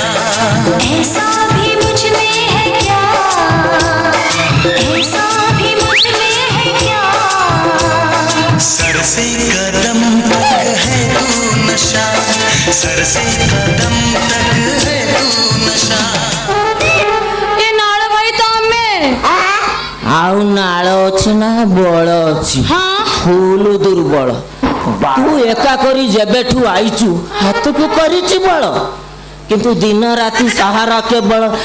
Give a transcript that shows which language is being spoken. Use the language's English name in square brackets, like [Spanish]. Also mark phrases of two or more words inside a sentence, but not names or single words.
[Hindi] ऐसा भी मुझ में है क्या, ऐसा भी मुझ में है क्या। सर से कदम तक है तू नशा, सर से कदम तक है तू नशा। [Odia] ଏ ନାଳ ଭାଇ ତମେ? ଆଉ ନାଳ ଅଛି ନା ବଳ ଅଛି? ହଁ। ଫୁଲ ଦୁର୍ବଳ। ତୁ ଏକା କରି ଯେବେଠୁ ଆଇଛୁ ହାତକୁ କରିଛି ବଳ, କିନ୍ତୁ ଦିନ ରାତି ସାହାରା କେବଳ